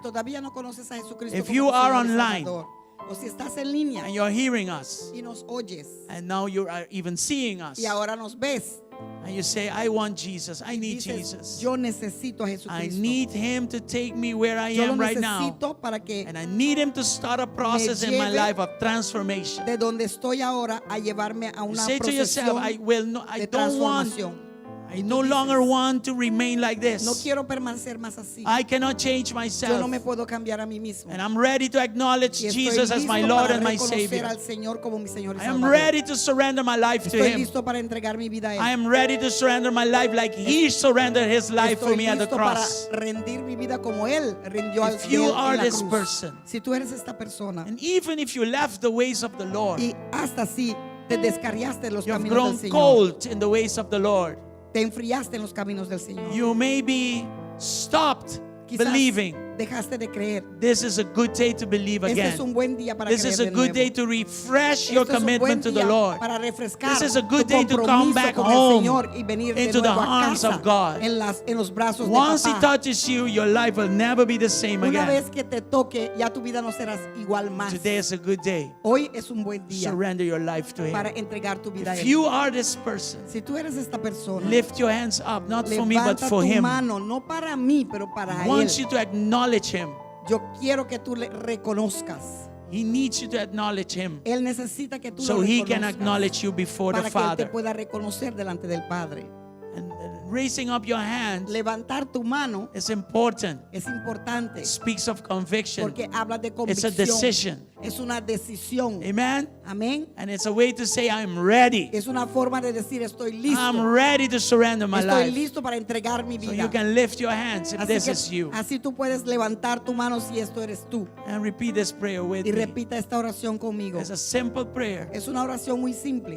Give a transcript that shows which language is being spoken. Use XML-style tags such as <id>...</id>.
<es>todavía no conoces a Jesucristo</es> <en>If</en> <es>como</es> <en>you</en> <es>tu</es> <en>are</en> <es>Señor y</es> <en>online</en> <es>Salvador, o si estás en línea</es> <en>and you're hearing us,</en> <es>y nos oyes</es> <en>and now you are even seeing us,</en> <es>y ahora nos ves,</es> <en>and you say, I want Jesus, I need</en> <es>dices,</es> <en>Jesus.</en> <es>yo necesito a</es> <en>I</en> <es>Jesucristo.</es> <en>need Him to take me where I</en> <es>Yo lo</es> <en>am right now.</en> <es>necesito para que</es> <en>And I need Him to start a process in my</en> <es>lleve</es> <en>life of transformation.</en> <es>de donde estoy ahora a llevarme a</es> <en>You</en> <es>una</es> <en>say to yourself, I</en> <es>de</es> <en>don't want,</en> <es>transformación.</es> <en>I no longer want to remain like</en> <es>No</es> <en>this.</en> <es>quiero permanecer más así.</es> <en>I cannot change</en> <es>Yo no</es> <en>myself.</en> <es>me puedo cambiar a mí mismo.</es> <en>And I'm ready to acknowledge</en> <es>Y estoy</es> <en>Jesus as</en> <es>listo</es> <en>my Lord</en> <es>para</es> <en>and my</en> <es>reconocer</es> <en>Savior.</en> <es>al Señor como mi Señor y</es> <en>I am</en> <es>Salvador.</es> <en>ready to surrender my life to</en> <es>Estoy</es> <en>Him.</en> <es>listo para entregar mi vida a Él.</es> <en>I am ready to surrender my life like He surrendered His life for</en> <es>Estoy</es> <en>me at the</en> <es>listo para</es> <en>cross.</en> <es>rendir mi vida como Él rindió al</es> <en>If you</en> <es>Dios</es> <en>are</en> <es>en la</es> <en>this</en> <es>cruz.</es> <en>person,</en> <es>Si tú eres esta persona</es> <en>and even if you left the ways of the Lord,</en> <es>y hasta así te descarriaste de los</es> <en>you have</en> <es>caminos</es> <en>grown</en> <es>del Señor,</es> <en>cold in the ways of the Lord,</en> <es>te enfriaste en los caminos del Señor,</es> <en>you may be stopped</en> <es>quizás</es> <en>believing.</en> <es>dejaste de creer.</es> <en>This is a good day to believe</en> <es>Este</es> <en>again.</en> <es>es un buen día para</es> <en>This</en> <es>creer</es> <en>is a</en> <es>de</es> <en>good</en> <es>nuevo.</es> <en>day to refresh your</en> <es>Esto es un buen</es> <en>commitment to the</en> <es>día</es> <en>Lord.</en> <es>para refrescar</es> <en>This is a good</en> <es>tu</es> <en>day to come</en> <es>compromiso</es> <en>back</en> <es>con el</es> <en>home</en> <es>Señor y venir de</es> <en>into the</en> <es>nuevo a</es> <en>arms</en> <es>casa</es> <en>of God.</en> <es>en los brazos</es> <en>Once</en> <es>de</es> <en>He</en> <es>papá.</es> <en>touches you, your life will never be the same</en> <es>Una</es> <en>again.</en> <es>vez que te toque, ya tu vida no serás igual más.</es> <en>Today is a good day.</en> <es>Hoy es un buen día</es> <en>Surrender your life to</en> <es>para</es> <en>Him.</en> <es>entregar tu vida a</es> <en>If</en> <es>Él.</es> <en>you are this person,</en> <es>Si tú eres esta persona,</es> <en>lift your hands up, not for me, but</en> <es>levanta</es> <en>for</en> <es>tu</es> <en>Him.</en> <es>mano, no para mí, pero para</es> <en>He wants you</en> <es>Él.</es> <en>to acknowledge Him.</en> <es>Yo quiero que tú le reconozcas.</es> <en>He needs you to acknowledge Him</en> <es>Él necesita que tú</es> <en>so He can</en> <es>reconozcas</es> <en>acknowledge you before the</en> <es>para que Él te</es> <en>Father.</en> <es>pueda reconocer delante del Padre.</es> <en>And raising up your hand</en> <es>Levantar tu mano</es> <en>is important.</en> <es>es importante</es> <en>It speaks of conviction.</en> <es>porque habla de</es> <en>It's a</en> <es>convicción.</es> <en>decision.</en> <es>Es una decisión.</es> <en>Amen.</en> <es>Amén.</es> <en>And it's a way to say, I'm ready.</en> <es>Es una forma de decir estoy listo.</es> <en>I'm ready to surrender my</en> <es>Estoy</es> <en>life.</en> <es>listo para entregar mi</es> <en>So</en> <es>vida.</es> <en>you can lift your hands if</en> <es>Así</es> <en>this</en> <es>que</es> <en>is you.</en> <es>así tú puedes levantar tu mano si esto eres tú.</es> <en>And repeat this prayer with</en> <es>Y</es> <en>me.</en> <es>repita esta oración conmigo.</es> <en>It's a simple prayer,</en> <es>Es una oración muy simple,</es>